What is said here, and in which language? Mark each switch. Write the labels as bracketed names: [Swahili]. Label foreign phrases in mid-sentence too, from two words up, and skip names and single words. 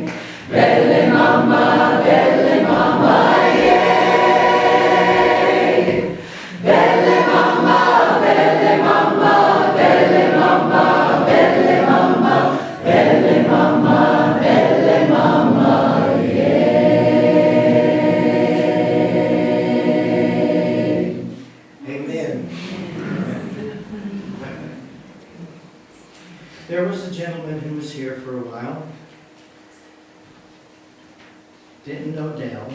[English] Belle Mama, Belle Mama, yeah. Belle Mama, Belle Mama, Belle Mama, Belle Mama, Belle Mama, Belle Mama, Amen. There was a gentleman who was here for a while. Didn't know Dell.